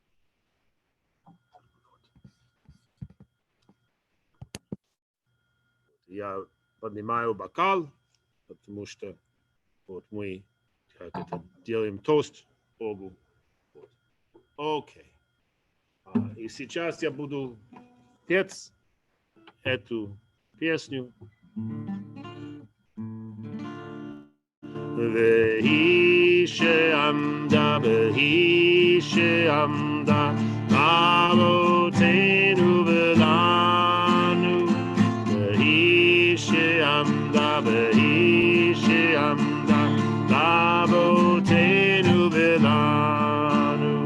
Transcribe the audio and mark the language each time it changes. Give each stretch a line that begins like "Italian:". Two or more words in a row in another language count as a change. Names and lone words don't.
Russian: Я поднимаю бокал, потому что вот мы как это делаем тост Богу. Вот. Окей. И сейчас я буду петь эту песню.
Hebrew: והיא שעמדה, והיא שעמדה, אבותינו ולנו. והיא שעמדה, והיא שעמדה, אבותינו ולנו.